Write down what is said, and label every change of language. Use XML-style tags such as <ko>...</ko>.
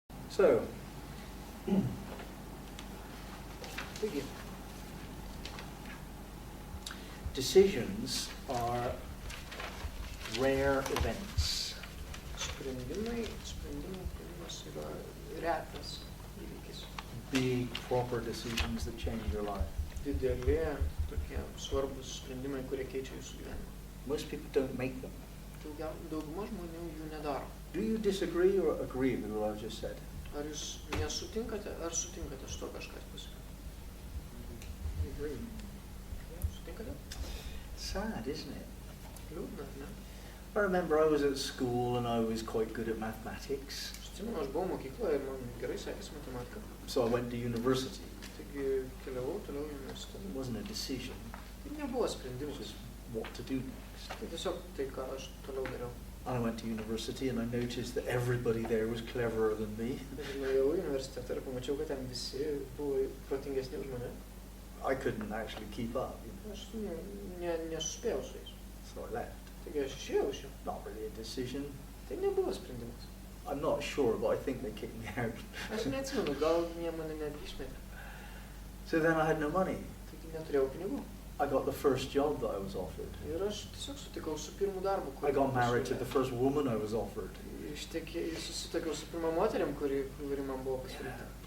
<en>So, decisions are rare events.</en> <lt>Sprendimų priėmimas yra retas įvykis.</lt> <en>Big, proper decisions that change your life.</en> <lt>Dideli, tokie svarbus sprendimai, kurie keičia jūsų gyvenimą.</lt> <en>Most people don't make them.</en> <lt>Dauguma žmonių jų nedaro.</lt> <en>Do you disagree or agree with what I've just said?</en> <lt>Ar jūs nesutinkate, ar sutinkate su to kažkas pasakyt?</lt> <en>Agree.</en> <lt>Sutinkate?</lt> <en>Sad, isn't it?</en> <lt>Liūdna, ne?</lt> <en>I remember I was at school and I was quite good at mathematics.</en> <lt>Atsimenu, aš buvau mokykloje ir man gerai sekėsi matematika.</lt> <en>So I went to university.</en> <lt>Taigi keliavau toliau į universitetą.</lt> <en>It wasn't a decision.</en> <lt>Tai nebuvo sprendimas.</lt> <en>Just what to do next.</en> <lt>Tai tiesiog tai, ką aš toliau dariau.</lt> <en>I went to university and I noticed that everybody there was cleverer than me.</en> <lt>Ir nuėjau į universitetą ir pamačiau, kad ten visi buvo protingesni už mane.</lt> <en>I couldn't actually keep up.</en> <lt>Aš nesuspėjau su jais.</lt> <en>So I left.</en> <lt>Taigi aš išėjau iš jų.</lt> <en>Not really a decision.</en> <lt>Tai nebuvo sprendimas.</lt> <en>I'm not sure, but I think they kicked me out.</en> <lt>Aš neatsimenu, gal jie mane netgi išmetė.</lt> <en>So then I had no money.</en> <lt>Taigi neturėjau pinigų.</lt> <en>I got the first job that I was offered.</en> <lt>Ir aš tiesiog sutikau su pirmu darbu.</lt> <en>I got married to the first woman I was offered.</en> <lt>Susitikiau su pirma moterim, kuri man buvo pasiūlyta.</lt>